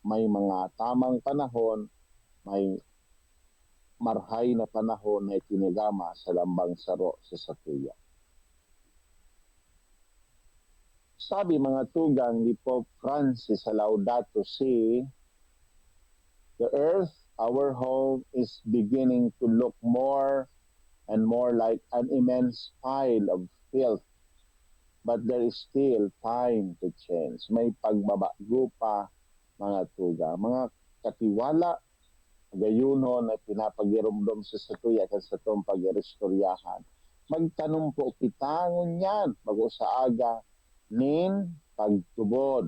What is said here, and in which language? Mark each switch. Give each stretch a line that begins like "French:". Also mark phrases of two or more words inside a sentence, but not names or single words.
Bikol: may mga tamang panahon, may marhay na panahon na itinagama sa lambang saro sa satuya. Sabi mga tugang ni Pope Francis sa Laudato Si,
English: the earth, our home, is beginning to look more and more like an immense pile of filth. But there is still time to change.
Bikol: May pagbabago pa, mga tuga. Mga katiwala, gayuno na pinapagirumdom sa satuya at sa itong pag-restoryahan. Magtanong po kita ngunyan, bago sa aga, nin pagtubod.